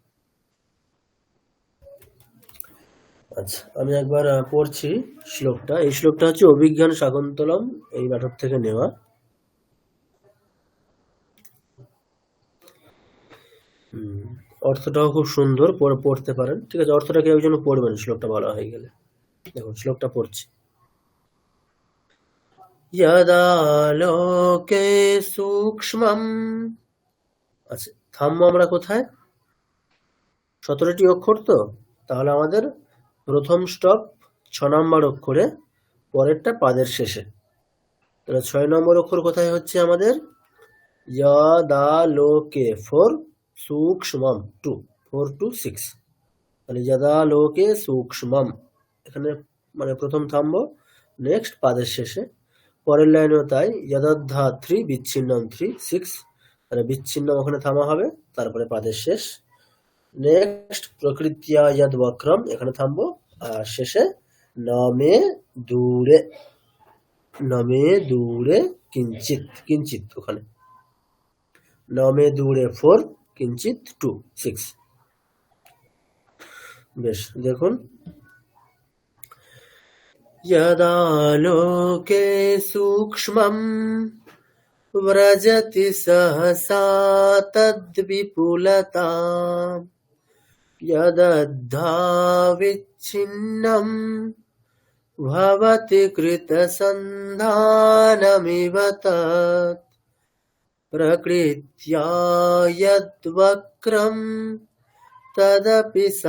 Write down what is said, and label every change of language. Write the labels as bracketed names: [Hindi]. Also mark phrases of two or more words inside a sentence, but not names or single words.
[Bangla] আচ্ছা, আমি একবার পড়ছি শ্লোকটা। এই শ্লোকটা হচ্ছে অভিজ্ঞান শাকুন্তলম এই নাটক থেকে নেওয়া। অর্থটাও খুব সুন্দর, পড়তে পারেন। ঠিক আছে, অর্থটা কেউ একজন পড়বেন শ্লোকটা বলা হয়ে গেলে। দেখুন, শ্লোকটা পড়ছি। [Sanskrit] यदा लोके सूक्ष्मम। [Bangla] আচ্ছা, থামবো আমরা কোথায়? 17টি অক্ষর তো, তাহলে আমাদের প্রথম স্টপ 6 নম্বর অক্ষরে, পরেরটা পাদের শেষে। তাহলে 6 নম্বর অক্ষর কোথায় হচ্ছে আমাদের? [Sanskrit] यदा लोके 4, सूक्ष्मम 2, 4 to 6। [Bangla] তাহলে [Sanskrit] यदा लोके सूक्ष्मम, [Bangla] এখানে মানে প্রথম থামবো, নেক্সট পাদের শেষে। পরের লাইনেও তাই, यदद्धा 3 বিচ্ছিন্নম 3, 6, তাহলে বিচ্ছিন্নম ওখানে থামা হবে, তারপরে পাদের শেষ। নেক্সট [Sanskrit] প্রকৃতিয়া यद वक्रम, [Bangla] এখানে থামবো, আর শেষে [Sanskrit] নমে দূরে, নমে দূরে কিঞ্চিত, কিঞ্চিত [Bangla] ওখানে [Sanskrit] নমে দূরে 4, কিঞ্চিত 2, 6। [Bangla] বেশ, দেখুন, [Sanskrit] यदा लोके सूक्ष्मं व्रजति सहसा तद्विपुलताम् यदद्धा विच्छिन्नं भवति कृतसन्धानमिव तत् प्रकृत्या यद्वक्रं तदपि